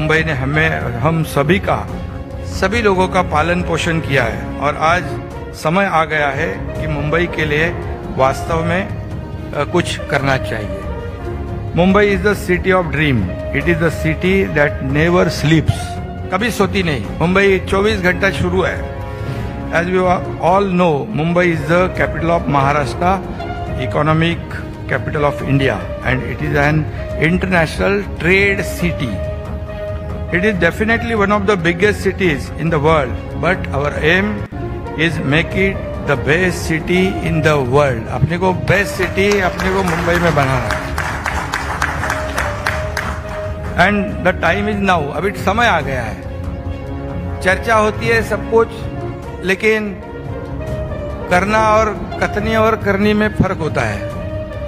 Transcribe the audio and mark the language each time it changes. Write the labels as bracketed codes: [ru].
[hi] मुंबई ने हम सभी लोगों का पालन पोषण किया है, और आज समय आ गया है कि मुंबई के लिए वास्तव में कुछ करना चाहिए। [en] Mumbai is the city of dream, it is the city that never sleeps, [hi] कभी सोती नहीं। मुंबई 24 घंटा शुरू है। [en] As we all know, Mumbai is the capital of Maharashtra, economic capital of India, and it is an international trade city. It is definitely one of the biggest cities in the world, but our aim is make it the best city in the world. [hi] अपने को best city अपने को मुंबई में बनाना है। [en] And the time is now, [hi] अभी समय आ गया है। चर्चा होती है सब कुछ, लेकिन करना और कथनी और करनी में फर्क होता है।